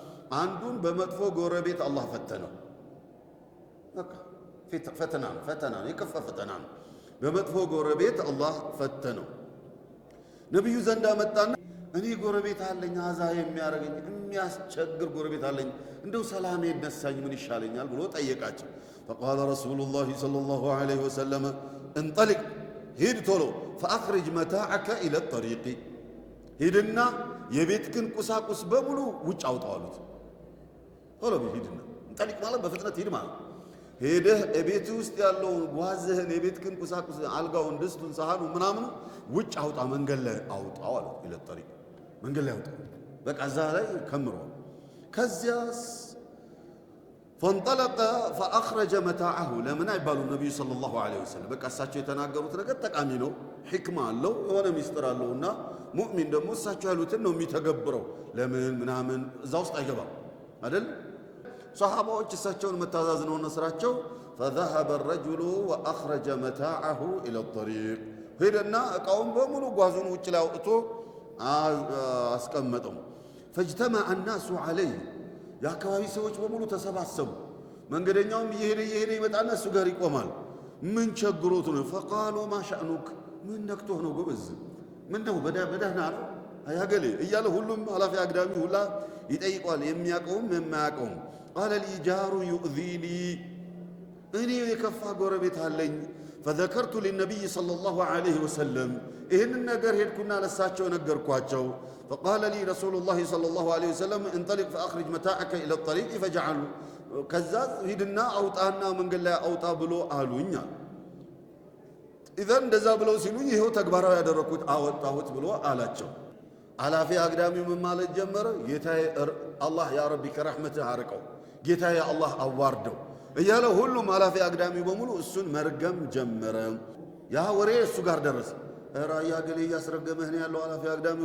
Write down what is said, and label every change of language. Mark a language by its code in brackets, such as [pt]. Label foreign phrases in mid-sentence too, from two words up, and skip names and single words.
[am] አንዱን በመጥፎ ጎረቤት አላህ ፈተነው። በቃ ፈተና ነው፣ የከፋ ፈተና ነው። በመጥፎ ጎረቤት አላህ ፈተነው። ነብዩ ዘንድ መጣና እኔ ጎረቤት አለኝ አዛ የሚያረገኝ የሚያስቸግር ጎረቤት አለኝ፣ እንደው ሰላም ይነሳኝ ምን ይሻለኛል ብሎ ጠየቃቸው። [ar] فقال رسول الله صلى الله عليه وسلم انطلق [am] ሂድ ቶሎ [ar] فأخرج متاعك إلى الطريق [am] ሂድና የቤትክን ቁሳቁስ በሙሉ ውጭ አውጣው አሉት። ቶሎ ሂድና እንጠልቅ ማለት በፍጥነት ሂድ ማለት ሄደህ ቤት ውስጥ ያለውን ጓዝህን የቤትክን ቁሳቁስ አልጋውን፣ ድስቱን፣ ሳህኑ ምናምን ውጭ አውጣ፣ መንገድ ላይ አውጣው አሉት። [ar] إلى الطريق [am] መንገድ ላይ አውጣው በቃ እዛ ላይ ከምሮ ከዚያስ [ar] فانطلق فأخرج متاعه [am] ለምን አይባሉ ነብዩ [ar] صلى الله عليه وسلم [am] በቃ እሳቸው የተናገሩት ነገር ጠቃሚ ነው፣ ሕክማ አለው፣ የሆነ ሚስጥር አለውና ሙእሚን ደግሞ እሳቸው ያሉትን ነው የሚተገብረው። ለምን ምናምን እዛ ውስጥ አይገባም አይደል? ሷሃባዎች እሳቸውን መታዘዝ ነውና ስራቸው። [ar] فذهب الرجل وأخرج متاعه إلى الطريق [am] ሄደና እቃውን በሙሉ ጓዙን ውጭ ላይ አውጥቶ አስቀመጠው። [ar] فاجتمع الناس عليه [am] የአካባቢ ሰዎች በሙሉ ተሰባሰቡ። መንገደኛውም እየሄደ ይመጣና እሱ ጋር ይቆማል። ምን ቸግሮት ነው? [ar] فقالوا ما شأنك [am] ምን ነክቶህ ነው ጎበዝ? ምን ነው በደህና ነው አያገሌ እያለ ሁሉም ኃላፊ አግዳሚ ሁላ ይጠይቋል፣ የሚያውቀውም የማያውቀውም። [ar] قال لي جار يؤذيني [am] እኔ የከፋ ጎረቤት አለኝ። [ar] فذكرت للنبي صلى الله عليه وسلم [am] ይህንን ነገር ሄድኩና ለሳቸው ነገርኳቸው። [ar] فقال لي رسول الله صلى الله عليه وسلم انطلق فأخرج متاعك إلى الطريق فجعل [am] ከዛ ሂድና አውጣና መንገድ ላይ አውጣ ብሎ አሉኝ። ኢዘን እንደዛ ብለው ሲሉኝ ይሄው ተግባራዊ ያደረኩት አወጣሁት ብሎ አላቸው። አላፊ አግዳሚው ምን ማለት ጀመረ? ጌታዬ አላህ [ar] يا ربي [am] ከረሕመትህ አርቀው፣ ጌታዬ አላህ አዋርደው እያለ ሁሉም አላፊ አግዳሚው በሙሉ እሱን መርገም ጀመረ። ያ ወሬ እሱ ጋር ደረሰ። ራያ ገሌ እያስረገመህ ነው ያለው፣ አላፊ አግዳሚው